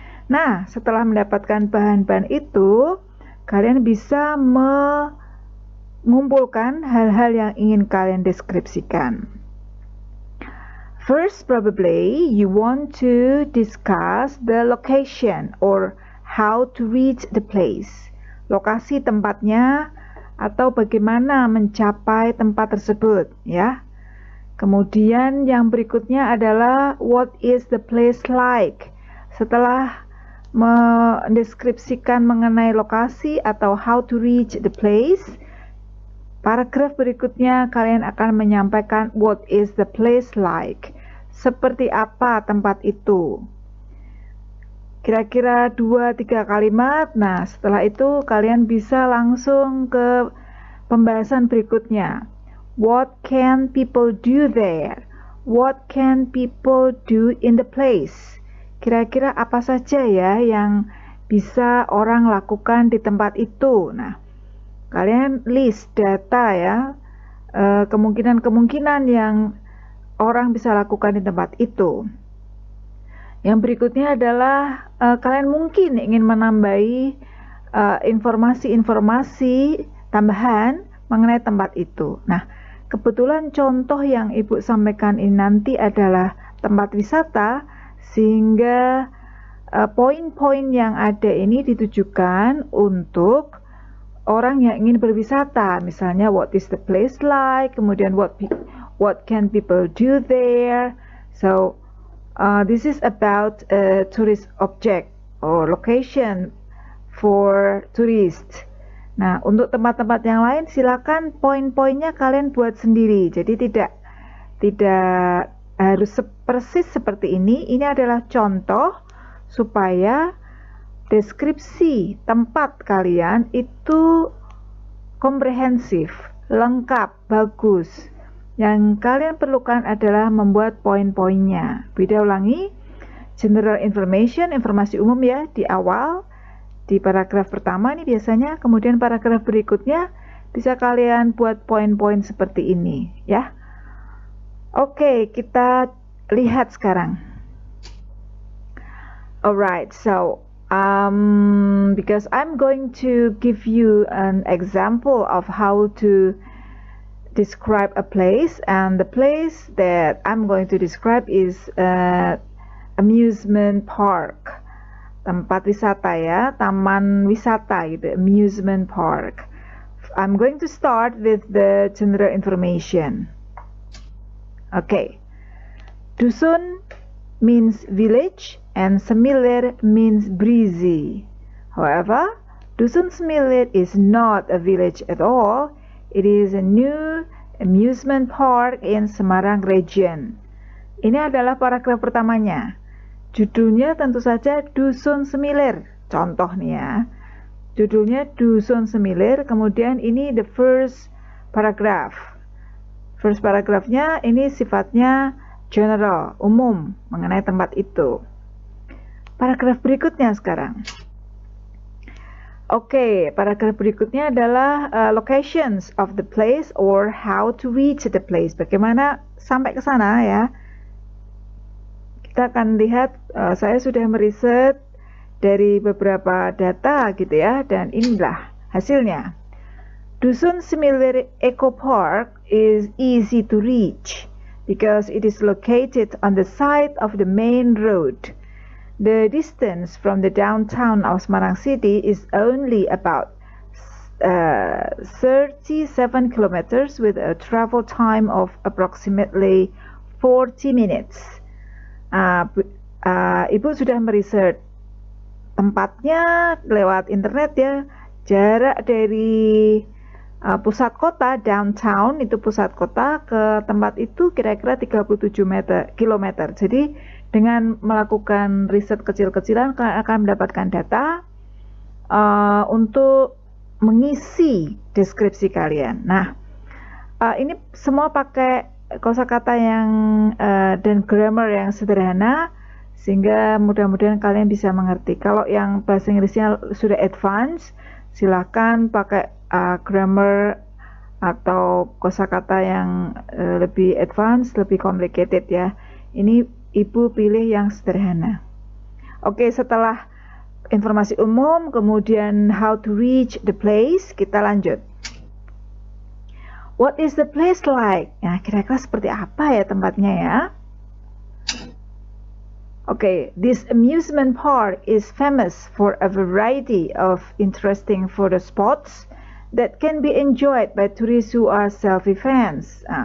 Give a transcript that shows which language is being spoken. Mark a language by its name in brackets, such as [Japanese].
[Indonesian] Nah, setelah mendapatkan bahan-bahan itu, kalian bisa mengumpulkan hal-hal yang ingin kalian deskripsikan. [English] First, probably you want to discuss the location or how to reach the place. [Indonesian] Lokasi tempatnya atau bagaimana mencapai tempat tersebut, ya. Kemudian yang berikutnya adalah [English] what is the place like. [Indonesian] Setelah mendeskripsikan mengenai lokasi atau [English] how to reach the place, [Indonesian] paragraf berikutnya kalian akan menyampaikan [English] what is the place like. [Indonesian] Seperti apa tempat itu. Kira-kira 2-3 kalimat. Nah, setelah itu kalian bisa langsung ke pembahasan berikutnya. [English] What can people do there? What can people do in the place? [Indonesian] Kira-kira apa saja ya yang bisa orang lakukan di tempat itu? Nah, kalian list data ya, kemungkinan-kemungkinan yang orang bisa lakukan di tempat itu. Yang berikutnya adalah kalian mungkin ingin menambahi informasi-informasi tambahan mengenai tempat itu. Nah, kebetulan contoh yang Ibu sampaikan ini nanti adalah tempat wisata, sehingga poin-poin yang ada ini ditujukan untuk orang yang ingin berwisata. Misalnya [English] what is the place like, [Indonesian] kemudian [English] what can people do there. So this is about a tourist object or location for tourists. [Indonesian] Nah, untuk tempat-tempat yang lain silakan poin-poinnya kalian buat sendiri. Jadi tidak harus persis seperti ini. Ini adalah contoh supaya deskripsi tempat kalian itu komprehensif, lengkap, bagus. Yang kalian perlukan adalah membuat poin-poinnya. Beda ulangi, [English] general information, [Indonesian] informasi umum ya di awal, di paragraf pertama ini biasanya, kemudian paragraf berikutnya bisa kalian buat poin-poin seperti ini ya. Oke, kita lihat sekarang. [English] Alright, so because I'm going to give you an example of how to describe a place, and the place that I'm going to describe is amusement park, [Indonesian] tempat wisata ya, taman wisata gitu, [English] amusement park. I'm going to start with the general information. Okay, dusun means village and Semilir means breezy. However, Dusun Semilir is not a village at all. It is a new amusement park in Semarang region. [Indonesian] Ini adalah paragraf pertamanya. Judulnya tentu saja Dusun Semilir. Contoh nih ya. Judulnya Dusun Semilir, kemudian ini [English] the first paragraph. [Indonesian] First paragrafnya ini sifatnya general, umum, mengenai tempat itu. Paragraf berikutnya sekarang. Oke, paragraf berikutnya adalah [English] locations of the place or how to reach the place. [Indonesian] Bagaimana sampai ke sana ya. Kita akan lihat, saya sudah meriset dari beberapa data gitu ya, dan inilah hasilnya. [English] Dusun Semilir Eco Park is easy to reach because it is located on the side of the main road. The distance from the downtown of Semarang City is only about 37 kilometers with a travel time of approximately 40 minutes. [Indonesian] Ibu sudah meriset tempatnya lewat internet ya. Jarak dari pusat kota, downtown itu pusat kota, ke tempat itu kira-kira 37 kilometer. Jadi dengan melakukan riset kecil-kecilan kalian akan mendapatkan data untuk mengisi deskripsi kalian. Nah, ini semua pakai kosakata yang dan grammar yang sederhana sehingga mudah-mudahan kalian bisa mengerti. Kalau yang bahasa Inggrisnya sudah advance, silakan pakai grammar atau kosakata yang lebih advance, lebih complicated ya. Ini ibu pilih yang sederhana. Oke, setelah informasi umum, kemudian [English] how to reach the place, [Indonesian] kita lanjut. [English] What is the place like? [Indonesian] Nah, kira-kira seperti apa ya tempatnya ya? [English] Okay, this amusement park is famous for a variety of interesting photo spots that can be enjoyed by tourists who are selfie fans.